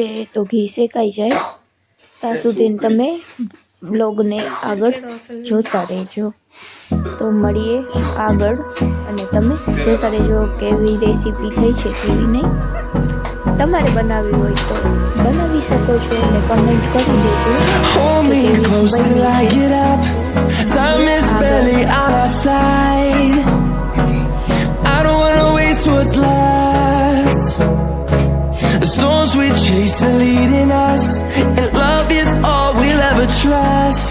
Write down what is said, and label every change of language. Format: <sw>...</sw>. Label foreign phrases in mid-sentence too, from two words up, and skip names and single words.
<gu>તો ઘી શેકાઈ જાય ત્યાં સુધી તમે બ્લોગને આગળ જોતા રહેજો. તો મળીએ આગળ અને તમે જોતા રહેજો કેવી રેસીપી થઈ છે કેવી નહીં. તમારે બનાવવી હોય તો બનાવી શકો છો અને કમેન્ટ કરી દેજો.</gu> <en>Storms we chase are leading us, and love is all we'll ever trust.</en>